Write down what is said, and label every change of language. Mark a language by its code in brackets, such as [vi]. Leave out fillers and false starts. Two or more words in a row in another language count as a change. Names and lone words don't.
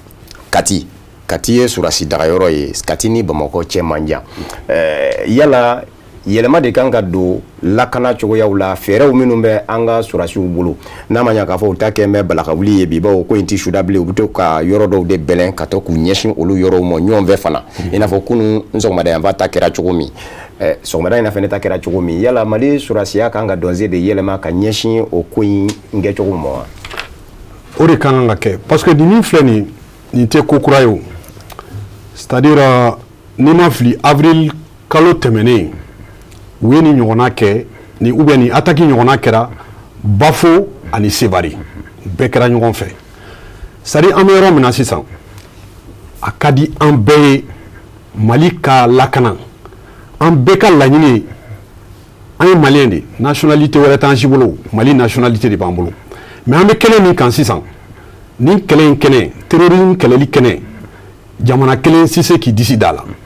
[bm] Kati ye surasi dagayɔrɔ ye Kati ni Bamakɔ cɛ man jan yala yɛlɛma de kan ka don lakana cogoyaw la fɛɛrɛw minnu bɛ an ka surasiw bolo n'a ma ɲɛ k'a fɔ u ta kɛ bɛ balakawuli ye bi bawo ko in tɛ suda bilen u bɛ to ka yɔrɔ dɔw de bɛlɛn ka to k'u ɲɛsin olu yɔrɔw ma ɲɔgɔn fɛ fana i n'a fɔ kunun sɔgɔmada yanfan ta kɛra cogo min sɔgɔmada in na fɛnɛ ta kɛra cogo min yala Mali surasiya kan ka dɔnze de yɛlɛma ka ɲɛsin o ko in kɛcogo ma wa o de kan ka kɛ [fr] parce que [bm] nin filɛ nin tɛ ko kura ye o [fr] c'est-à-dire [bm] n'i ma fili avril kalo tɛmɛnen u ye nin ɲɔgɔnna kɛ ni [fr] ou bien [bm] ni attaque ɲɔgɔnna kɛra Bafo ani Sevare bɛɛ kɛra ɲɔgɔn fɛ [fr] c'est-à-dire [bm] an bɛ yɔrɔ min na sisan a ka di an bɛɛ ye Mali ka lakana an bɛɛ ka laɲini ye an ye Malien de nationalité wɛrɛ t'an si bolo Mali nationalité de b'an bolo mais an bɛ kɛnɛ min kan sisan nin kɛlɛ in kɛnɛ terrorisme kɛlɛli kɛnɛ jamana kelen si se k'i disi da la